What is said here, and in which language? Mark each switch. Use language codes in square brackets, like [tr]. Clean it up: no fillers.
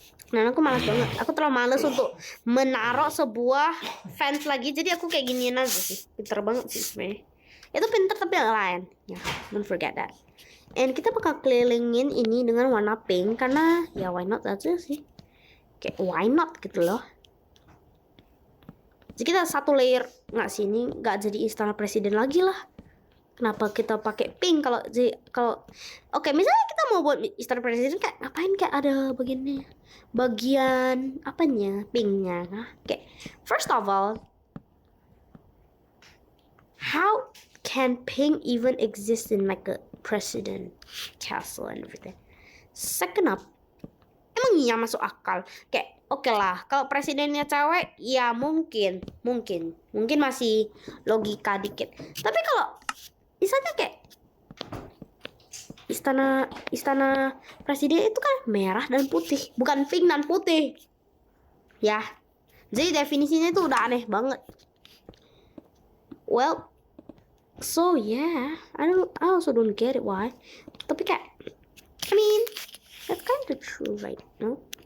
[id] Nah aku malas banget, aku terlalu malas untuk menaruh sebuah fans lagi. Jadi aku kayak giniin aja sih. Pinter banget sih sebenarnya. Itu pinter tapi agak lain ya, [en] don't forget that. [id] And kita bakal kelilingin ini dengan warna pink karena ya [en] why not [id] aja sih. Kayak [en] why not [id] gitu loh. Jadi kita satu layer nggak sini nggak jadi istana presiden lagi lah. Kenapa kita pakai pink kalau oke, misalnya kita mau buat istana presiden kayak ngapain kayak ada bagian apanya pinknya nah? [en] Kayak first of all, how can pink even exist in like a president castle and everything? Second up, [id] emang iya masuk akal kayak oke lah kalau presidennya cewek ya mungkin masih logika dikit. Tapi kalau misalnya kayak istana presiden itu kan merah dan putih, bukan pink dan putih ya. Jadi definisinya itu udah aneh banget. [en] Well, so yeah, I also don't get it why. [id] Tapi kayak [en] I mean that's kind of true right, no?